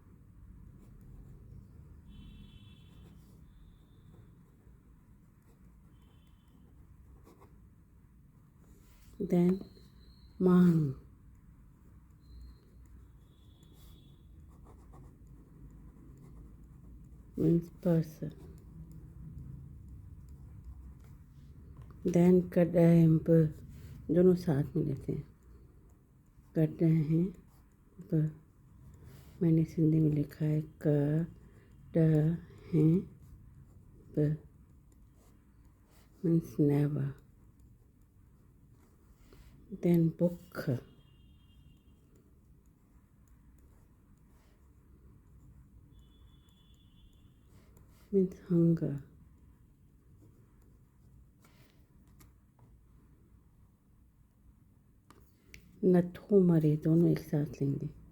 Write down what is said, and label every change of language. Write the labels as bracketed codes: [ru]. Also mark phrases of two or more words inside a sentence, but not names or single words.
[en] then माण्हू means person। [sd] देन कॾहिं बि, [hi] दोनों साथ में लेते हैं। [sd] कॾहिं बि [hi] मैंने सिंधी में लिखा है [sd] कॾहिं बि [en] means never. then बुख means hunger। [sd] नथो मरे, [hi] दोनों एक साथ लेंगे।